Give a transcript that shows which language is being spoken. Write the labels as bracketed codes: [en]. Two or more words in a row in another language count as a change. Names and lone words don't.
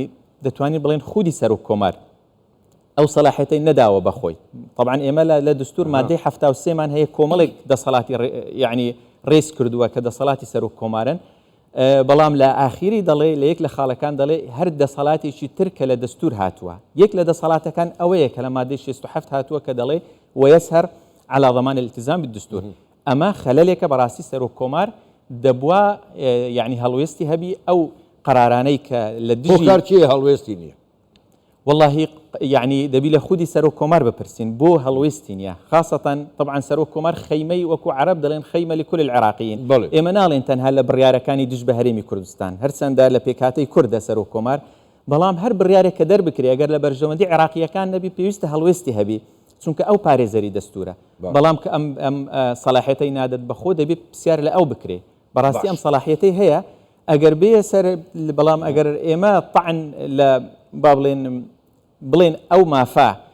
[ckb] دەتوانین بڵێن خودی سەرۆکۆمار ئەو سەلاحیەتەی نەداوە بەخۆی طبعا ئێمە لە دستور مادەی 73 مان هەیە کۆمەڵێک دەسەڵاتی یعنی ڕێز کردووە کە دەسەڵاتی سەرۆکۆمارن بەڵام لە ئاخیری دەڵێ لە یەک لە خاڵەکان دەڵێ هەر دەسەڵاتێکی تر کە لە دەستور هاتووە یەک لە دەسەڵاتەکان ئەوەیە کە لە مادەی 67 هاتووە کە دەڵێ وەیەسهەر [ar] على ضمان الالتزام بالدستور [ckb] ئەمە خەلەلێکە بەڕاستی سەرۆکۆمار دەبووە یعنی هەڵوێستی هەبی ئەو قرارانەی کە لە دژی هەڵوێستی نییە [ar] والله يعني [ckb] دەبی لە خودی سەرۆکۆمار بپرسین بۆ هەڵوێستی نییە خاصەتەن طبعا سەرۆکۆمار خەیمەی وەکو عەرەب دەڵێن [ar] خەیمە لكل [ckb] العراقيين ئێمە ناڵێن تەنها لە بڕیارەکانی دژ بە هەرێمی کوردستان هەرچەندە لە پێکهاتەی کوردە سەرۆکۆمار بەڵام هەر بڕیارێک کە دەربکرێ ئەگەر لە بەرژەوەندی عێراقیەکان نەبی پێویستە هەڵوێستی هەبی چونکە ئەو پارێزەری دەستورە بەڵام کە ئەم سەلاحیەتەی نادەت بەخۆ دەبی پرسیار لە ئەو بکرێ بەڕاستی ئەم سەلاحیەتەی هەیە ئەگەر بێ سەر بەڵام ئەگەر ئێمە طعن لە با بڵێن ئەو مافا